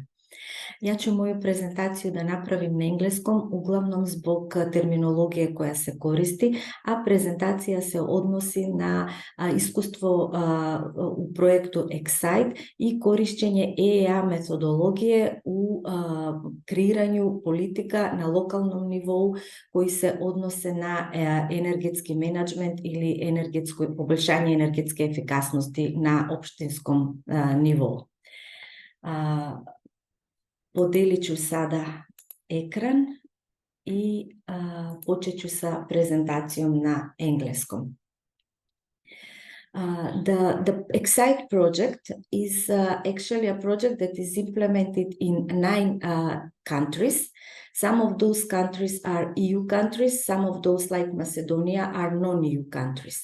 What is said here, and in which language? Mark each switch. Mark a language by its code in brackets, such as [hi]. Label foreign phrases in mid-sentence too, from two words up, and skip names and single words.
[sr] Ja ću moju prezentaciju da napravim na engleskom, uglavnom zbog terminologije koja se koristi, a prezentacija se odnosi na iskustvo u projektu Excite i korišćenje EEA metodologije u kreiranju politika na lokalnom nivou koji se odnose na energetski menadžment ili poboljšanje energetske efikasnosti na opštinskom nivou. Podelit ću sada ekran i počet ću sa prezentacijom na engleskom. [en] The Excite project is actually a project that is implemented in 9 countries. Some of those countries are EU countries, some of those like Macedonia are non-EU countries.